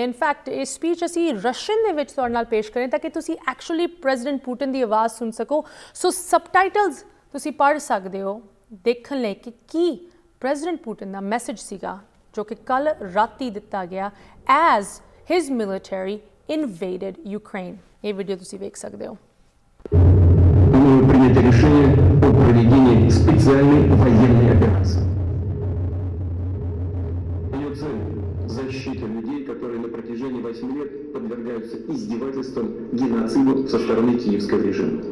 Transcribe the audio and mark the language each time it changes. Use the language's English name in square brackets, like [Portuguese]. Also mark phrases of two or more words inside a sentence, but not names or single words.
[Punjabi] ਇਨਫੈਕਟ ਇਹ ਸਪੀਚ ਅਸੀਂ ਰਸ਼ੀਅਨ ਦੇ ਵਿੱਚ ਤੁਹਾਡੇ ਨਾਲ ਪੇਸ਼ ਕरें ਤਾਂ ਕਿ ਤੁਸੀਂ [English] actually president [Punjabi] ਪੁਟਿਨ ਦੀ ਆਵਾਜ਼ ਸੁਣ ਸਕੋ। [English] so subtitles [Punjabi] ਤੁਸੀਂ ਪੜ੍ਹ ਸਕਦੇ ਹੋ ਦੇਖਣ ਲਈ ਕਿ ਕੀ ਪ੍ਰੈਜ਼ੀਡੈਂਟ ਪੁਟਿਨ ਦਾ ਮੈਸੇਜ ਸੀਗਾ ਜੋ ਕਿ ਕੱਲ ਰਾਤੀ ਦਿੱਤਾ ਗਿਆ [English] as his military invaded Ukraine. [Punjabi] ਇਹ ਵੀਡੀਓ ਤੁਸੀਂ ਵੇਖ ਸਕਦੇ ਹੋ। [Russian] Мною принято решение о проведении специальной военной операции. Ее цель – защита людей, которые на протяжении 8 лет подвергаются издевательствам, геноциду со стороны киевского режима.